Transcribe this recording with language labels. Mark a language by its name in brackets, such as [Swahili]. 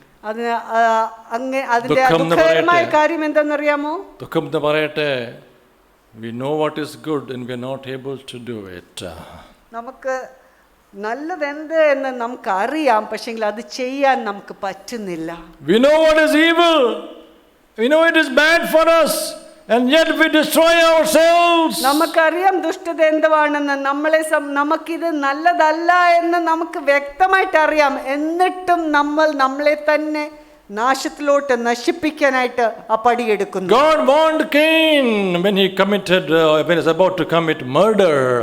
[Malayalam] അതിന്റെ ദുഃഖകരമായ കാര്യം എന്താണെന്നറിയാമോ? ദുഃഖം എന്ന് പറയട്ടെ, [English] we know what is good and we are not able to do it. [Malayalam] നമുക്ക് നല്ലതെന്ത് എന്ന് നമുക്ക് അറിയാം, പക്ഷെങ്കിൽ അത് ചെയ്യാൻ നമുക്ക് പറ്റുന്നില്ല. [English] We know what is evil. We know it is bad for us, and yet we destroy ourselves. [Malayalam] നമുക്കറിയാം ദുഷ്ടത എന്തുവാണെന്ന്, നമുക്കിത് നല്ലതല്ല എന്ന് നമുക്ക് വ്യക്തമായിട്ട് അറിയാം. എന്നിട്ടും നമ്മളെ തന്നെ നാശത്തിലോട്ട് നശിപ്പിക്കാനായിട്ട് ആ പടിയെടുക്കുന്നു. [English] God warned Cain when he was about to commit murder.